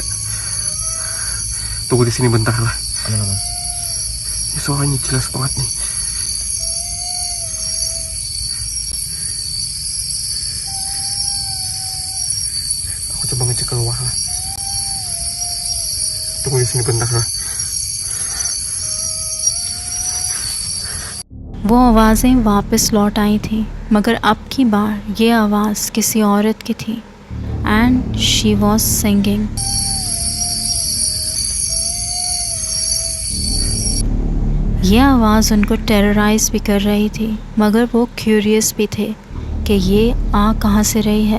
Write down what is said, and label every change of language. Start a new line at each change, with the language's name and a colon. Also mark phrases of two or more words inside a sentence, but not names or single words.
Indonesian: Tunggu di sini bentar lah. Aman. Ini suaranya jelas banget nih. Aku coba ngecek keluar lah. Tunggu di sini bentar lah.
Hindi: वो आवाज़ें वापस लौट आई थी मगर अब की बार ये आवाज़ किसी औरत की थी
English: and she was singing.
Hindi: ये आवाज़ उनको टेरराइज भी कर रही थी मगर वो क्यूरियस भी थे कि ये आ कहाँ से रही है।